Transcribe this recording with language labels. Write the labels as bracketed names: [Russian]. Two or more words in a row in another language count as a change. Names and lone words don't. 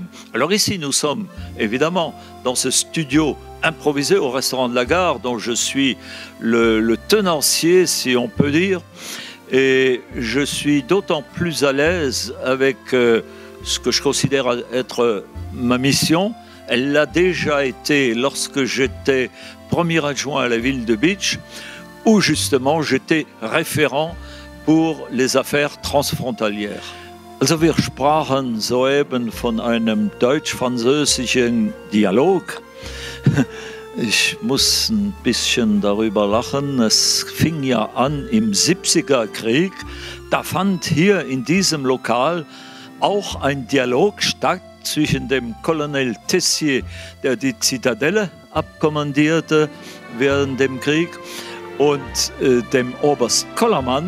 [French] Alors ici, nous sommes évidemment dans ce studio improvisé au restaurant de la gare, dont je suis le tenancier, si on peut dire, et je suis d'autant plus à l'aise avec ce que je considère être ma mission. Elle l'a déjà été lorsque j'étais premier adjoint à la ville de Bitsch, où justement j'étais référent pour les affaires transfrontalières. [German] Also wir sprachen soeben von einem deutsch-französischen Dialog. Ich muss ein bisschen darüber lachen. Es fing ja an im 70er Krieg. Da fand hier in diesem Lokal auch ein Dialog statt zwischen dem Colonel Tessier, der die Zitadelle abkommandierte während dem Krieg, und dem Oberst Kollermann.